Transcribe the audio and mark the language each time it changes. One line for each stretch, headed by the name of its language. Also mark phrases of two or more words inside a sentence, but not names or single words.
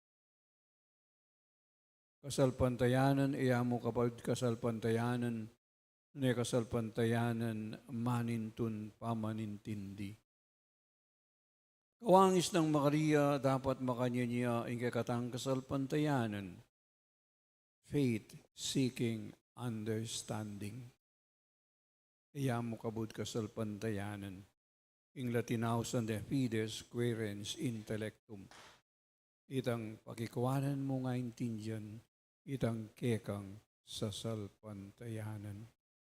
Pampanga: Kasalpantayanan, mo kapag kasalpantayanan, ne kasalpantayanan manintun pamanintindi. Kawangis ng Maria dapat makanya niya ang kakatang kasalpantayanan.
English: Faith seeking understanding.
Pampanga: Mo kabud kasalpantayanan. Ing Latinausan de
Latin: fides querens intellectum.
Pampanga: Itang pakikuanan mo nga intindihan, itang kekang sasalpantayanan.